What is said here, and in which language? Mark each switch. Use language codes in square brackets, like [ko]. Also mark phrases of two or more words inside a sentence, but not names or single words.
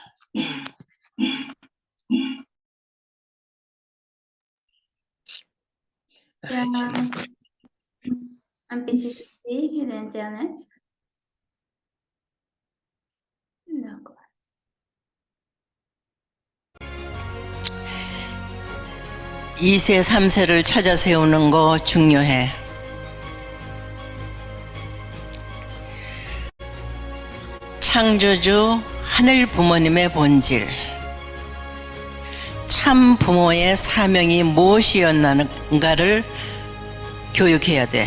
[fr] Il y a un petit souci d'Internet. D'accord. [ko] 이세 3세를 찾아 세우는 거 중요해. 창조주 하늘 부모님의 본질, 참 부모의 사명이 무엇이었는가를 교육해야 돼.